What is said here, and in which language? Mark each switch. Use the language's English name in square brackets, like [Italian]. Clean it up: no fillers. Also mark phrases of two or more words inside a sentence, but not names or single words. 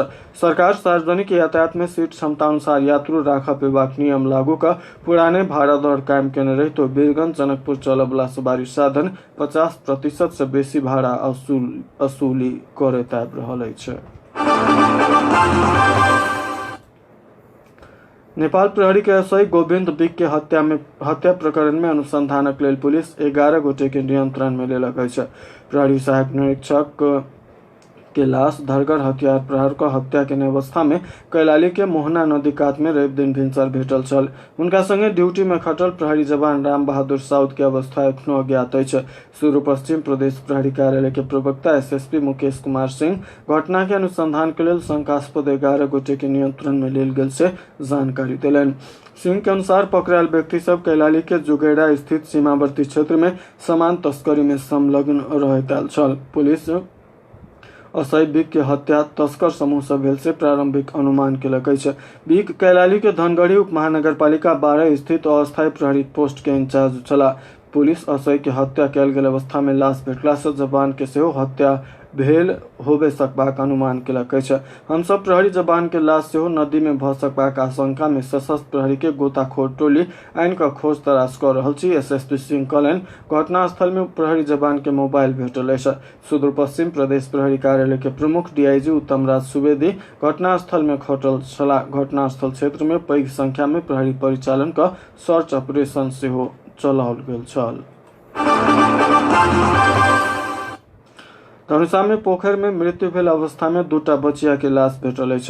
[Maithili] सरकार सार्वजनिक यातायात में सीट क्षमता अनुसार यात्रु राखऽ पेबाक नियम लागू कऽ पुराने भाड़ा दर कायम केने रहितो वीरगंज जनकपुर चलय वाला सवारी साधन 50% से बेसी भाड़ा असूली करैत आबि रहल अछि। नेपाल प्रहरी के एसआई गोविंद बिक के हत्या प्रकरण में अनुसंधानक लेल पुलिस 11 गोटे के नियंत्रण में लेलक अछि। प्रहरी सहायक निरीक्षक के लाश धरगर हथियार प्रहार का हत्या के अवस्था में कैलाली के मोहना नदी कात में रवि दिन भिनसर भेटल छल। उनका संगे ड्यूटी में खटल प्रहरी जवान राम बहादुर साउद के अवस्था एखनो अज्ञात अछि। पूर्व पश्चिम प्रदेश प्रहरी कार्यालय के प्रवक्ता एसएसपी मुकेश कुमार सिंह घटना के अनुसंधान के लिए शंकास्पद 11 गोटे के नियंत्रण में लेल गेल से जानकारी दिलनि। सिंह के अनुसार पकड़ायल व्यक्ति सब कैलाली के जुगेड़ा स्थित सीमावर्ती क्षेत्र में सामान तस्करी में संलग्न रहैत छल। पुलिस असई बिक के हत्या तस्कर समूह से भेल से प्रारंभिक अनुमान केलक अछि। बिक कैलाली के धनगढ़ी उप महानगरपालिका 12 स्थित अस्थायी प्रहरी पोस्ट के इंचार्ज छला। पुलिस असई के हत्या कयल गेल अवस्था में लाश भेटला से जवान के सेहो हत्या भेल होबे सकबाक अनुमान केलक अछि। हमसब प्रहरी जवान के लाश सेहो नदी में भऽ सकबाक आशंका में सशस्त्र प्रहरी के गोताखोर टोली आइन का खोज तलाश कर रहल छी। एसएसपी सिंह कहलनि घटनास्थल में प्रहरी जवान के मोबाइल भेटल अछि। सुदूर पश्चिम प्रदेश प्रहरी कार्यालय के प्रमुख डीआईजी उत्तम राज सुवेदी घटनास्थल में खटल छला। घटनास्थल क्षेत्र में पैघ संख्या में प्रहरी परिचालन का [English] search operation [Maithili] सेहो चलाओल गेल छल। धनुषा में पोखर में मृत्यु भेल अवस्था में 2टा बचिया के लाश भेटल अछि।